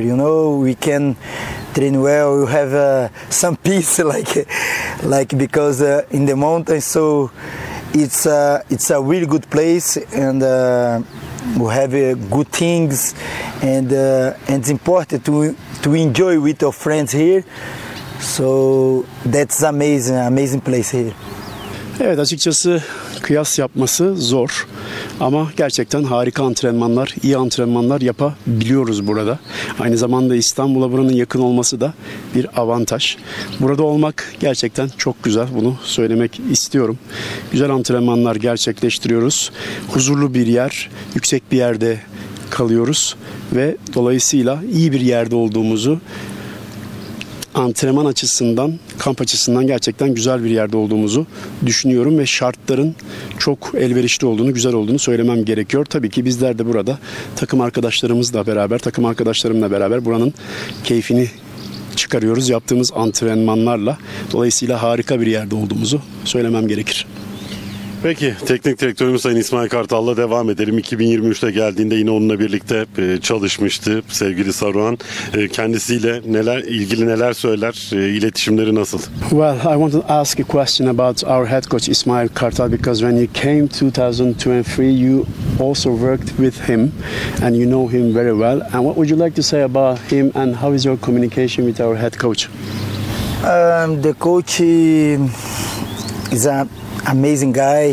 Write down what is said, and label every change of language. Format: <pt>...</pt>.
<en>You know, we can train well. We have some peace, like because in the mountains, so it's a really good place, and we have good things, and it's important to enjoy with your friends here. So that's amazing place here.</en> <tr>Evet, açıkçası kıyas yapması zor. Ama gerçekten harika antrenmanlar, iyi antrenmanlar yapabiliyoruz burada. Aynı zamanda İstanbul'a buranın yakın olması da bir avantaj. Burada olmak gerçekten çok güzel, bunu söylemek istiyorum. Güzel antrenmanlar gerçekleştiriyoruz. Huzurlu bir yer, yüksek bir yerde kalıyoruz. Ve dolayısıyla iyi bir yerde olduğumuzu, antrenman açısından, kamp açısından gerçekten güzel bir yerde olduğumuzu düşünüyorum ve şartların çok elverişli olduğunu, güzel olduğunu söylemem gerekiyor. Tabii ki bizler de burada takım arkadaşlarımla beraber buranın keyfini çıkarıyoruz yaptığımız antrenmanlarla. Dolayısıyla harika bir yerde olduğumuzu söylemem gerekir. Peki, teknik direktörümüz Sayın İsmail Kartal'la devam edelim. 2023'te geldiğinde yine onunla birlikte çalışmıştı sevgili Saruhan. Kendisiyle neler söyler, iletişimleri nasıl?</tr> <en>Well, I want to ask a question about our head coach İsmail Kartal, because when you came 2023, you also worked with him and you know him very well. And what would you like to say about him and how is your communication with our head coach? The coach is a amazing guy.</en>